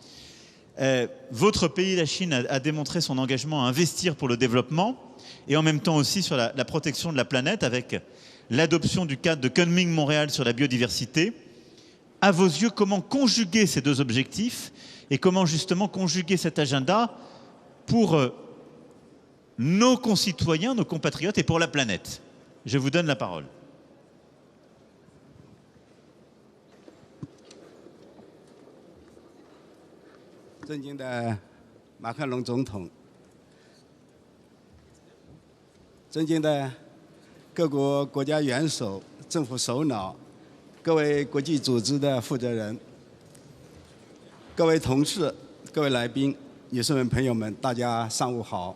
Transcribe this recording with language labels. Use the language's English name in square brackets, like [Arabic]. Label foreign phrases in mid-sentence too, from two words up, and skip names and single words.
[French] Votre pays, la Chine, a démontré son engagement à investir pour le développement et en même temps aussi sur la protection de la planète avec l'adoption du cadre de Kunming-Montréal sur la biodiversité. À vos yeux, comment conjuguer ces deux objectifs et comment justement conjuguer cet agenda pour nos concitoyens, nos compatriotes et pour la planète? Je vous donne la parole. [Chinese] 尊敬的马克龙总统，尊敬的各国国家元首、政府首脑，各位国际组织的负责人，各位同事、各位来宾、女士们、朋友们，大家上午好！